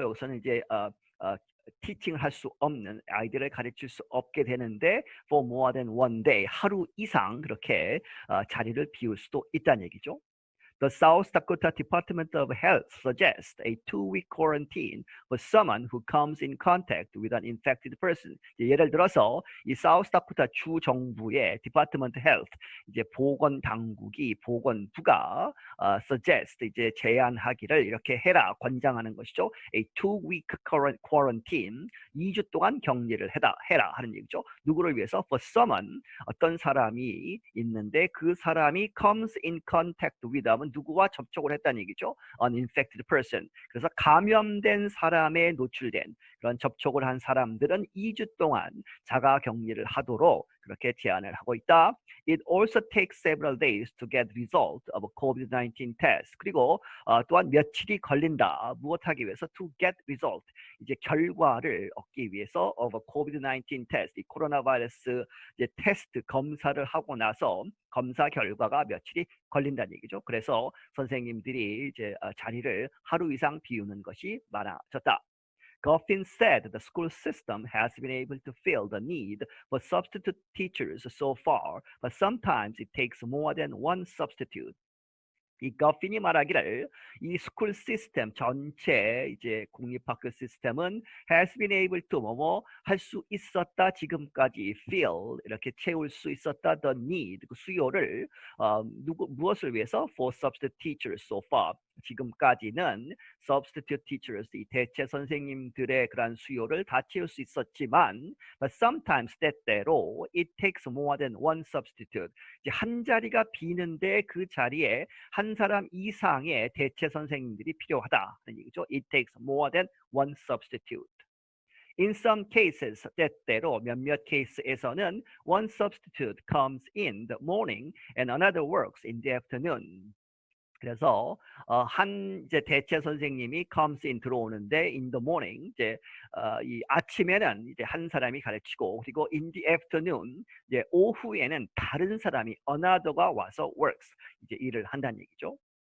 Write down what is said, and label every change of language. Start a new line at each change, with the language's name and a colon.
Korean: 여기서는 이제 티칭을 할 수 없는 아이들을 가르칠 수 없게 되는데
English: for more than one day
Korean: 하루 이상 그렇게 자리를 비울 수도 있다는 얘기죠.
English: The South Dakota Department of Health suggests a 2-week quarantine for someone who comes in contact with an infected person.
Korean: 예를 들어서 이 South Dakota 주 정부의 Department Health 이제 보건 당국이 보건부가 suggest 이제 제안하기를 이렇게 해라 권장하는 것이죠.
English: A 2-week quarantine
Korean: 2주 동안 격리를 해라 하는 얘기죠. 누구를 위해서?
English: For someone
Korean: 어떤 사람이 있는데 그 사람이
English: comes in contact with
Korean: 누구와 접촉을 했다는 얘기죠.
English: An infected person.
Korean: 그래서 감염된 사람에 노출된 그런 접촉을 한 사람들은 2주 동안 자가 격리를 하도록 그렇게 제안을 하고 있다.
English: It also takes several days to get result of a COVID-19 test.
Korean: 그리고 또한 며칠이 걸린다. 무엇하기 위해서?
English: To get result.
Korean: 이제 결과를 얻기 위해서
English: of a COVID-19 test.
Korean: 이 코로나 바이러스 이제 테스트 검사를 하고 나서 검사 결과가 며칠이 걸린다는 얘기죠. 그래서 선생님들이 이제 자리를 하루 이상 비우는 것이 많아졌다.
English: Goffin said the school system has been able to fill the need for substitute teachers so far, but sometimes it takes more than one substitute.
Korean: 이 거핀이 말하기를 이 스쿨 시스템 전체 이제 공립학교 시스템은
English: has been able to
Korean: 뭐뭐 할 수 있었다 지금까지 fill 이렇게 채울 수 있었다
English: the need
Korean: 그 수요를 무엇을 위해서
English: for substitute teachers so far
Korean: 지금까지는 substitute teachers 이 대체 선생님들의 그런 수요를 다 채울 수 있었지만
English: but sometimes
Korean: 때때로
English: it takes more than one substitute
Korean: 이제 한 자리가 비는데 그 자리에 한 사람 이상의 대체 선생님들이 필요하다는 얘기죠.
English: It takes more than one substitute. In some cases,
Korean: 때때로 몇몇 케이스에서는
English: one substitute comes in the morning and another works in the afternoon.
Korean: 그래서 한 이제 대체 선생님이 comes in 들어오는데
English: in the morning
Korean: 이제 이 아침에는 이제 한 사람이 가르치고 그리고
English: in the afternoon
Korean: 이제 오후에는 다른 사람이 another가 와서 works 이제 일을 한다는 얘기죠.